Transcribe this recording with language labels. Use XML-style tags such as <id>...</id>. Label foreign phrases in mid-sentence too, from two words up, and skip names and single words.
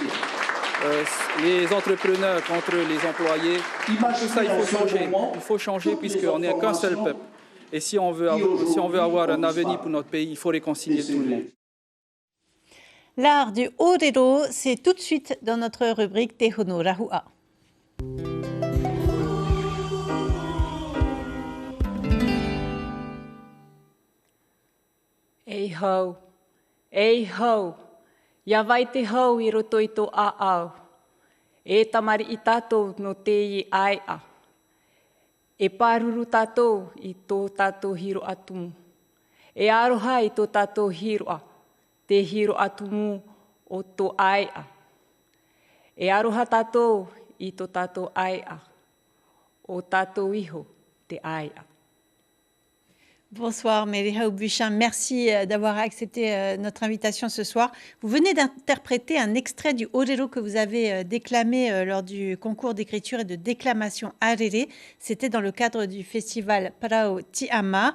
<fr>Les entrepreneurs contre les employés, tout ça il faut changer. Il faut changer puisqu'on n'est qu'un seul peuple. Et si on veut avoir un avenir pour notre pays, il faut réconcilier tout le monde. L'art du orero, c'est tout de suite dans notre rubrique Te Hono Rahua.</fr> <ty>Ei hau, ia vai te hau I roto I tō āau. E tamari I tātou no te I aia. E pāruru tātou I tō tātou hiro atumu. E aroha I tō tātou hiroa, te hiro atumu o tō aia. E aroha tātou I tō tātou aia, o tātou iho te aia.</ty> <fr>Bonsoir Meriha Buchin, merci d'avoir accepté notre invitation ce soir. Vous venez d'interpréter un extrait du orero que vous avez déclamé lors du concours d'écriture et de déclamation Arere. C'était dans le cadre du festival Parao Tiama.</fr>